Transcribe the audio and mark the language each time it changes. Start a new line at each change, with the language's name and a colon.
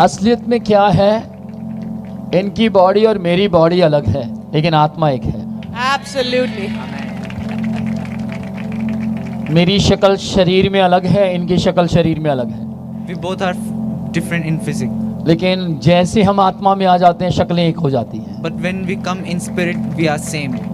Hindi: असलियत में क्या है, इनकी बॉडी और मेरी बॉडी अलग है, लेकिन आत्मा एक है।
English: Absolutely.
Hindi: मेरी शक्ल शरीर में अलग है, इनकी शक्ल शरीर में अलग है,
English: We both are different in physics.
Hindi: लेकिन जैसे हम आत्मा में आ जाते हैं शक्लें एक हो जाती हैं।
English: But when we come in spirit, we are same.